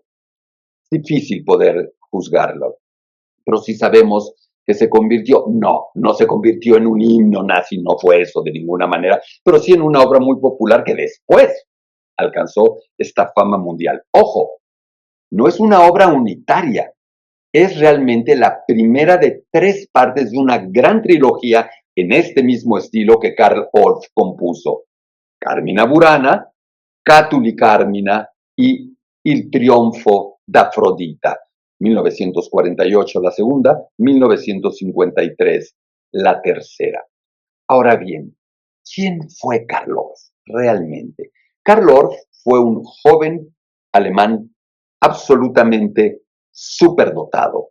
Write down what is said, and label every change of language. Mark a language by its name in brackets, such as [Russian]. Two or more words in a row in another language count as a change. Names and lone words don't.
[Spanish] Difícil poder juzgarlo, pero sí sabemos que se convirtió, no se convirtió en un himno nazi, no fue eso de ninguna manera, pero sí en una obra muy popular que después alcanzó esta fama mundial. Ojo, no es una obra unitaria, es realmente la primera de 3 partes de una gran trilogía en este mismo estilo que Karl Orff compuso. Carmina Burana, Cátuli Carmina y Il trionfo d'Afrodita, 1948 la segunda, 1953 la tercera. Ahora bien, ¿quién fue Karl Orff realmente? Karl Orff fue un joven alemán absolutamente superdotado.